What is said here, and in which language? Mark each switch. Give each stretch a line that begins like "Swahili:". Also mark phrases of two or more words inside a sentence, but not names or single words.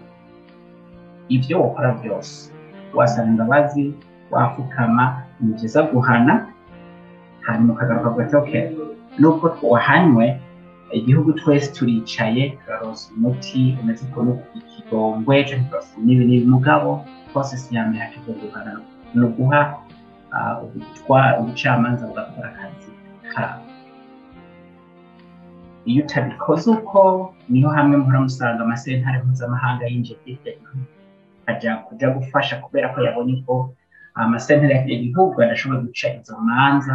Rundi: Ibyo wakora byose wasaba imbabazi, wapfukama, ni byiza guhana, hanyuma ukagaruka ugati okay, nubwo wahanywe igihugu twese turicaye turaronsa umuti umeze ukuntu ikigongwe n'ibi mugabo process ya mbere yacu guhana no guha ubucamanza bugakora akazi kabo. Iyo utabikoze uko niho hamwe muhora musanga amasentare mpuzamahanga yinjiye kujya gufasha kubera ko yabonye ko amasentare y'igihugu adashobora guca izo manza.